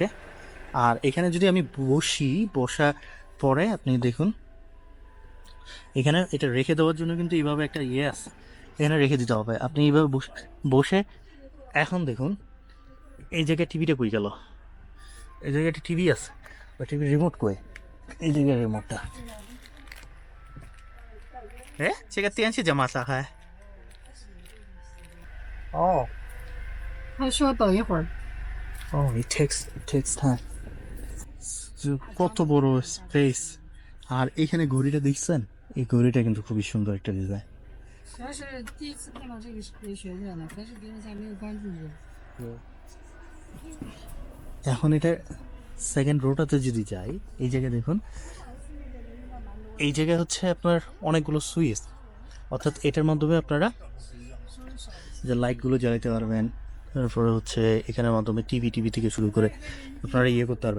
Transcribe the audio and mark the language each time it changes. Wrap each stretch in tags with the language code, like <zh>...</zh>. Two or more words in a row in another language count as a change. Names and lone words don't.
<bn>আর এখানে যদি আমি বসা পরে আপনি দেখুন, এখানে এটা রেখে দেওয়ার জন্য কিন্তু এইভাবে একটা ইয়ে আছে, এখানে রেখে দিতে হবে। আপনি এইভাবে বসে এখন দেখুন, এই জায়গায় টিভিটা কই গেল? এই জায়গায় একটা টিভি আছে, বা টিভির রিমোট কই? এই জায়গায় রিমোটটা, হ্যাঁ, সেটা</bn> <zh>电器怎么打开？哦他说等一会儿。</zh> <en>it takes time.</en> <bn>কত বড় স্পেস। আর এখানে ঘড়িটা দেখছেন, এই ঘড়িটা কিন্তু খুবই সুন্দর একটা ডিজাইন।</bn> <zh>主要是第一次看到这个学院的，但是别人家没有关注过。</zh> <bn>এখন এটা সেকেন্ড রোটাতে যদি যাই, এই জায়গায় দেখুন, এই জায়গায় হচ্ছে আপনার অনেকগুলো সুইচ, অর্থাৎ এটার মাধ্যমে আপনারা যে লাইটগুলো জ্বালাতে পারবেন, তারপরে হচ্ছে এখানের মাধ্যমে টিভি থেকে শুরু করে আপনারা ইয়ে করতে পারবেন।</bn>